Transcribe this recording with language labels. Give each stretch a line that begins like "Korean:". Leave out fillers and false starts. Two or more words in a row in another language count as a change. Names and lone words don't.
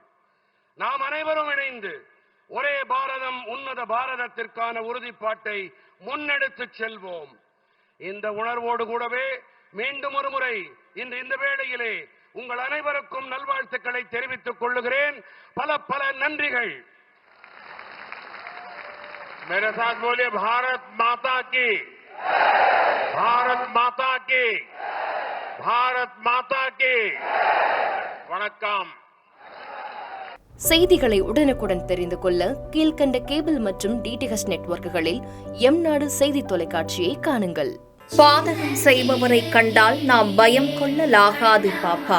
Tamil: நாம் அனைவரும் இணைந்து ஒரே பாரதம் உன்னத பாரதத்திற்கான உறுதிப்பாட்டை முன்னெடுத்துச் செல்வோம். இந்த உணர்வோடு கூடவே மீண்டும் ஒரு முறை இன்று இந்த வேளையிலே உங்கள் அனைவருக்கும் நல்வாழ்த்துக்களை தெரிவித்துக் கொள்ளுகிறேன். பல பல நன்றிகள்.
Hindi: मेरे साथ बोलिए भारत माता की, भारत माता की, भारत माता की।
Tamil: வணக்கம். செய்திகளை உடனுக்குடன் தெரிந்து கொள்ள கீழ்கண்ட கேபிள் மற்றும் டிடிஎச் நெட்வொர்க்குகளில் எம்நாடு செய்தி தொலைக்காட்சியை காணுங்கள். பாதகம் செய்பவரை கண்டால் நாம் பயம் கொள்ளலாகாது பாப்பா.